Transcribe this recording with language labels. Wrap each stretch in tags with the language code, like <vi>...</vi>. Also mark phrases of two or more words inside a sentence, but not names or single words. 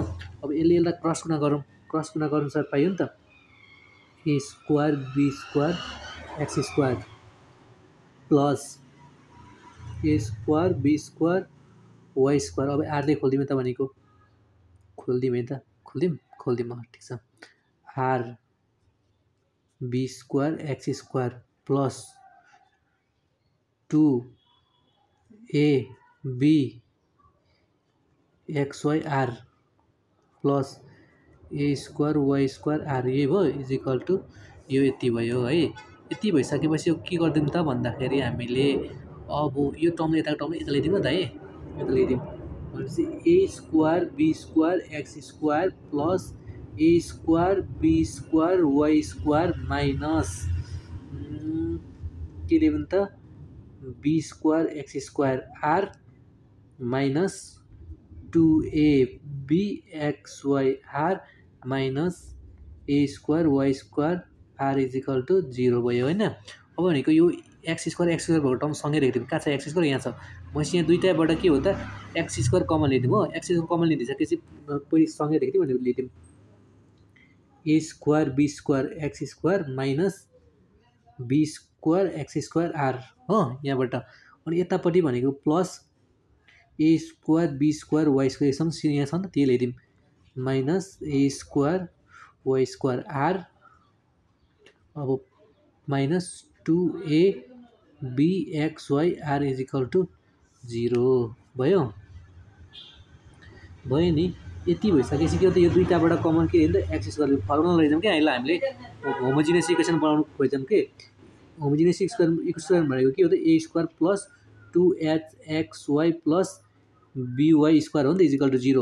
<ne>अब यसलाई क्रस गुणा गरौँ, क्रस गुणा गर्नु सर पाइयो नि त</ne> <en>a square b square x square plus a square b square y square.</en> <ne>अब आरले खोलिदिउँ त भनेको, खोलिदिउँ है त, खोलिदिउँ ठिक छ।</ne> <en>r b square x square plus 2 b x y r plus a square y square r,</en> <ne>यही भयो</ne> <en>is equal to</en> <ne>यो यति भयो है। यति भइसकेपछि के गरिदिउँ त भन्दाखेरि हामीले अब यो टर्म यताको टर्म यता ल्याइदिउँ न त है, यता ल्याइदिउँ भनेपछि</ne> <en>a square b square x square plus a square b square y square minus</en> <ne>के ल्याइदिउँ त</ne> <en>b square x square r minus 2ab x y r minus a square y square r is equal to 0</en> <ne>भयो होइन। अब भनेको यो</ne> <en>x square</en> <ne>भएको टर्म सँगै लेखिदिउँ। कहाँ छ</ne> <en>x square,</en> <ne>यहाँ छ। भनेपछि यहाँ दुईवटाबाट के हो त</ne> <en>x square common</en> <ne>लिदिउँ हो।</ne> <en>x square common</en> <ne>लिदिसकेपछि पहिले सँगै लेखिदिउँ भनेको लिदिउँ</ne> <en>a square b square x square minus b square x square r</en> <ne>हो यहाँबाट। अनि यतापट्टि भनेको</ne> <en>plus a square b square y square</en> <ne>यसमा यहाँ छ नि त त्यही ल्याइदिउँ</ne> <en>minus a square y square r</en> <ne>अब</ne> <en>minus 2ab x y r is equal to 0</en> <ne>भयो नि। यति भइसकेपछि के हो त यो दुईवटाबाट कमन के हो त</ne> <en>x square formula</en> <ne>लैजाउँ क्या। यसलाई हामीले</ne> <en>homogeneous equation</en> <ne>बनाउनु खोज्छौँ कि</ne> <en>homogeneous equation</en> <ne>भनेको के हो त</ne> <en>a square plus 2h x y plus by square</en> <ne>हो नि त</ne> <en>is equal to 0.</en>